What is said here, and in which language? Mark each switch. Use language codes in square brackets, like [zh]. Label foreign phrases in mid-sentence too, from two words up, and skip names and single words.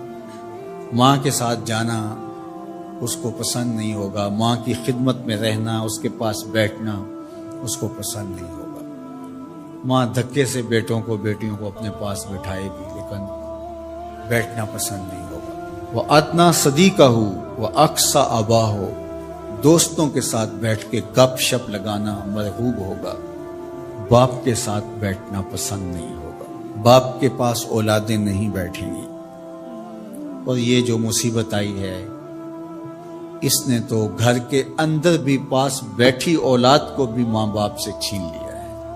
[ur] ماں کے ساتھ جانا اس کو پسند نہیں ہوگا، ماں کی خدمت میں رہنا، اس کے پاس بیٹھنا اس کو پسند نہیں ہوگا۔ ماں دھکے سے بیٹوں کو بیٹیوں کو اپنے پاس بٹھائے گی لیکن بیٹھنا پسند نہیں ہوگا۔ [ar] وَأَدْنَا صَدِيقَهُ وَأَقْصَى أَبَاهُ، [ur] دوستوں کے ساتھ بیٹھ کے گپ شپ لگانا مرغوب ہوگا، باپ کے ساتھ بیٹھنا پسند نہیں ہوگا۔ باپ کے پاس اولادیں نہیں بیٹھیں گی، اور یہ جو مصیبت آئی ہے اس نے تو گھر کے اندر بھی پاس بیٹھی اولاد کو بھی ماں باپ سے چھین لیا ہے.